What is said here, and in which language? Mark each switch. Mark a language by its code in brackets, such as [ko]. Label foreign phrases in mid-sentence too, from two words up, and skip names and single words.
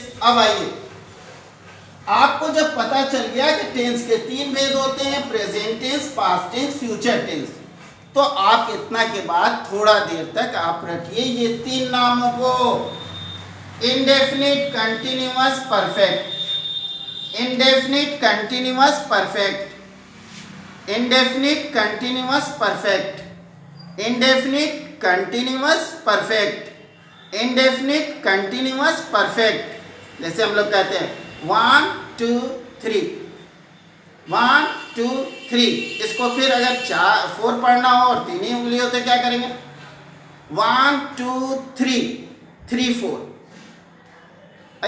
[hi] अब आइए, आपको जब पता चल गया कि टेंस के 3 भेद होते हैं, [en] present tense, past tense, future tense, [hi] तो आप इतना के बाद थोड़ा देर तक आप रखिए ये 3 नामों को। [en] indefinite continuous perfect, indefinite continuous perfect, indefinite continuous perfect, indefinite continuous perfect, indefinite continuous perfect। [hi] जैसे हम लोग कहते हैं 1 2 3, 1 2 3। इसको फिर अगर 4 पढ़ना हो और 3 ही उंगली हो तो क्या करेंगे? 1 2 3 3 4।